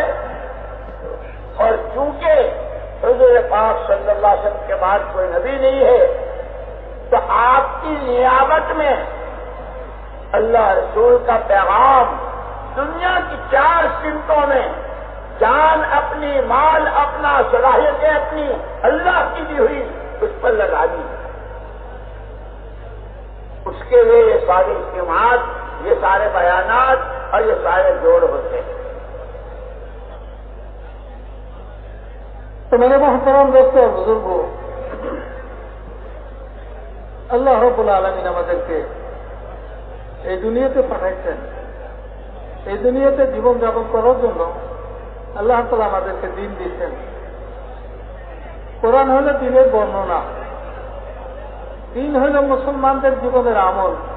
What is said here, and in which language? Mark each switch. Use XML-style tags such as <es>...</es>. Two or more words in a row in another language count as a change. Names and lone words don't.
<ur>اور چونکہ حضور پاک صلی اللہ علیہ وسلم کے بعد کوئی نبی نہیں ہے، تو آپ کی نیابت میں اللہ رسول کا پیغام دنیا کی 4 سمتوں میں جان اپنی، مال اپنا، صلاحیتیں اپنی، اللہ کی دی ہوئی اس پر لگا دی. اس کے لیے یہ ساری اجتماعات، یہ سارے بیانات اور یہ سارے جوڑ ہوتے ہیں. تو میرے محترم دوستوں اور بزرگوں،</ur> <bn>আল্লাহ রাব্বুল আলামিন আমাদেরকে এই দুনিয়াতে পাঠাইছেন। এই দুনিয়াতে জীবনযাপন করার জন্য আল্লাহ তাআলা আমাদেরকে দিন দিয়েছেন। কোরআন হলো দিনের বর্ণনা, দিন হলো মুসলমানদের জীবনের আমল।</bn>